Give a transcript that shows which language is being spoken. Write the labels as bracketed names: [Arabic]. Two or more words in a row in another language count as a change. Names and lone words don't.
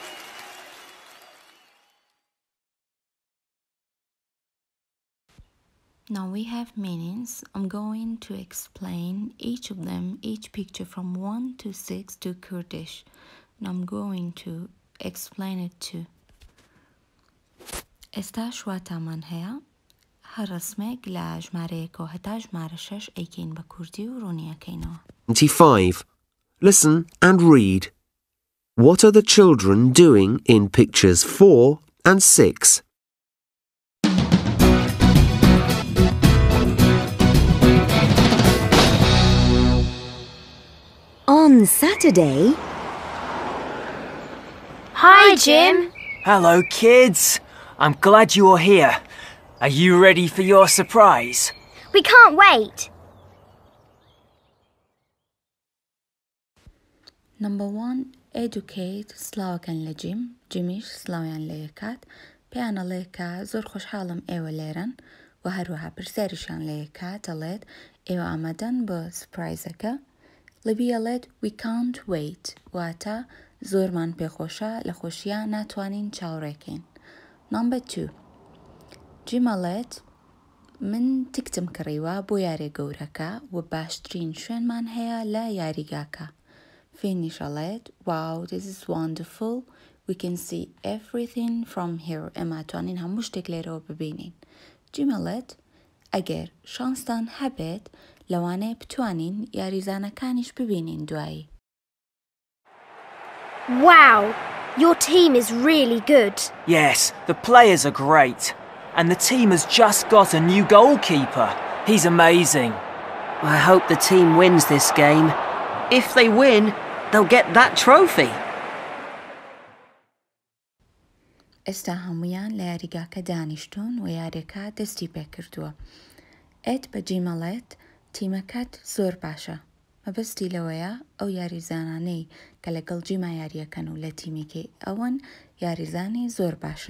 [English] Now we have meanings. I'm going to explain each of them, each picture from 1 to 6 to Kurdish. And I'm going to explain it too. [Central Kurdish] ئێستا شواتامان هەیە هەر ڕسمێک لە ژمارەیەکەوە هەتا ژمارە 6 ئەیکەین بە کوردی و ڕوونیەکەینەوە. [English] 25. Listen and read. What are the children doing in pictures 4 and 6? On Saturday... Hi, Jim. Hello, kids. I'm glad you're here. Are you ready for your surprise? We can't wait. Number 1. [Central Kurdish] Educate سلااوەکەن لە جیم جیمیش سلااویان لە یەکات پێیان ئەڵێ کە زۆر خۆشحاڵم ئێوە لێرن و هەروەها پرسیاریشان لە یەکات ئەڵێت ئێوە ئامادەن بۆ سپرایزەکە لەبی ئەڵێت [English] we can't wait [Central Kurdish] واتە زۆرمان پێخۆشە لە خۆشیە ناتوانین چاوەڕێکەین. [English] Number 2. [Central Kurdish] جیم ئەڵێت من تکتم کڕیوە بۆ یارێ گەورەکە و باشترین شوێنمان هەیە لە یاریگاکە. [English] Finish ئەڵێت wow, this is wonderful. We can see everything from here. [Central Kurdish] ئێمە توانین هەموو شتێک لێرەوە ببینین. جیم ئەڵێت ئەگەر شانستان هەبێت لەوانەیە بتوانین یاریزانەکانیش ببینین دوایی. [English] Wow, your team is really good. Yes, the players are great. And the team has just got a new goalkeeper. He's amazing. I hope the team wins this game. If they win, they'll get that trophy. [Central Kurdish] ئێستا هەمویان لە یاریگاکە دانیشتون و یاریەکە دەستی پێکردووە. ئێت بە جیمەڵێت تیمەکەت زۆر باشە. مەبەستی لەوەیە ئەو یاریزانانەی کە لەگەڵ جیما یاریەکەن و لە تیمێکی ئەوەن یاریزانی زۆر باشن.